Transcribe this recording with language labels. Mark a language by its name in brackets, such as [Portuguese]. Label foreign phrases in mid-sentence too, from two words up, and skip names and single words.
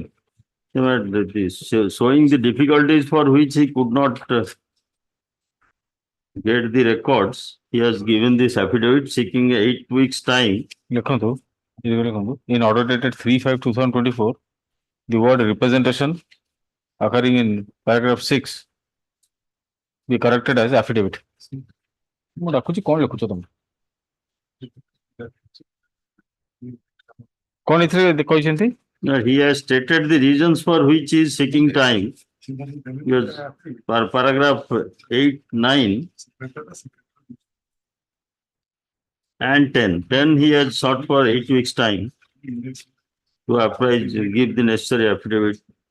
[English] Showing the difficulties for which he could not get the records, he has given this affidavit seeking 8 weeks' time. लिखो in order dated 3/5/2024, the word representation occurring in paragraph 6 be corrected as affidavit. [Odia] ମୁଁ ଡାକୁଛି କଣ ଲେଖୁଛ ତମେ? କଣ ଏଥିରେ କହିଛନ୍ତି? [English] He has stated the reasons for which he is seeking time. Yes, paragraph 8, 9 and 10. 10 he has sought for 8 weeks' time to apprise, give the necessary affidavit.